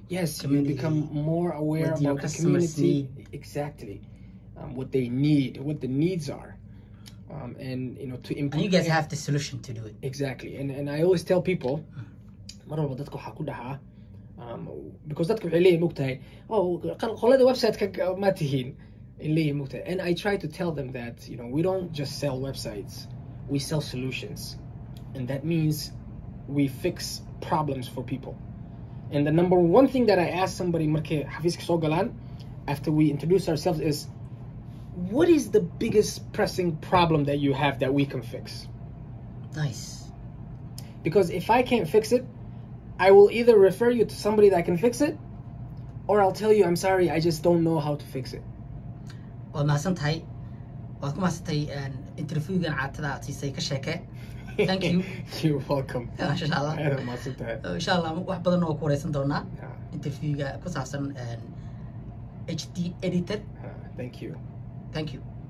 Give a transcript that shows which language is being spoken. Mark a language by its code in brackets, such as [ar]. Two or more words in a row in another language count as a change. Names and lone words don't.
[en] Yes, you become more aware about the community. Exactly. What they need, what the needs are. And to improve. And you guys have the solution to do it. Exactly. And I always tell people, because [so] dadku waxay leeyihiin mugtahay qolada website-ka ma tihiin leeyihiin mugtahay. [en] And I try to tell them that we don't just sell websites, we sell solutions. And that means we fix problems for people. And the number one thing that I ask somebody [so] markay xafiiska soo galaan [en] after we introduce ourselves is, what is the biggest pressing problem that you have that we can fix? Nice. Because if I can't fix it, I will either refer you to somebody that can fix it, or I'll tell you, I'm sorry, I just don't know how to fix it. [so] Waad mahadsantahay. Waad ku mahadsantahay interviewgan caatada aad siisay Kasheekee. [en] Thank you. You're welcome. Inshallah. [so] Inshallah wax badan oo ku wareysan doonaa interviewga ku saabsan STeditor. [en] Thank you. Thank you.